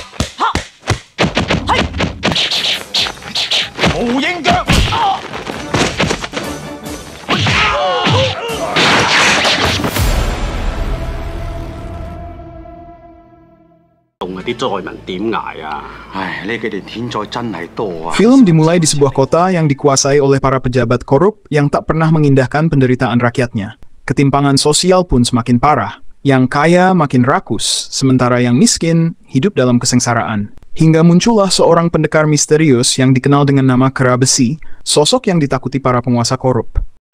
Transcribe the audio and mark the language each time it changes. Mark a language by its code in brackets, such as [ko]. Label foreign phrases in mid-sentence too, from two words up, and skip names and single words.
[yue] 無影腳。啲災民點捱啊？唉，呢幾年天災真係多啊。 [id] Film dimulai di sebuah kota yang dikuasai oleh para pejabat korup yang tak pernah mengindahkan penderitaan rakyatnya. Ketimpangan sosial pun semakin parah. Yang kaya makin rakus, sementara yang miskin hidup dalam kesengsaraan. Hingga muncullah seorang pendekar misterius yang dikenal dengan nama Kera Besi, sosok yang ditakuti para penguasa korup.